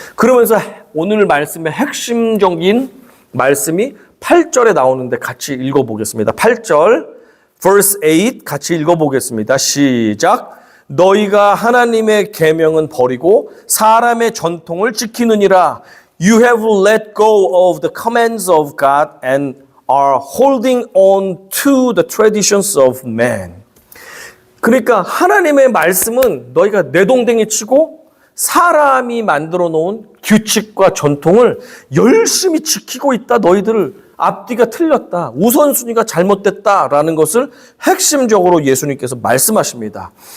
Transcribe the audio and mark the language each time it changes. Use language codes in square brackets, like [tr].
[ko] 그러면서 오늘 말씀의 핵심적인 말씀이 8절에 나오는데 같이 읽어보겠습니다. 8절 [en] verse 8 [ko] 같이 읽어보겠습니다. 시작. 너희가 하나님의 계명은 버리고 사람의 전통을 지키느니라. [en] You have let go of the commands of God and are holding on to the traditions of man. [ko] 그러니까 하나님의 말씀은 너희가 내동댕이 치고 사람이 만들어 놓은 규칙과 전통을 열심히 지키고 있다. 너희들 앞뒤가 틀렸다. 우선순위가 잘못됐다라는 것을 핵심적으로 예수님께서 말씀하십니다.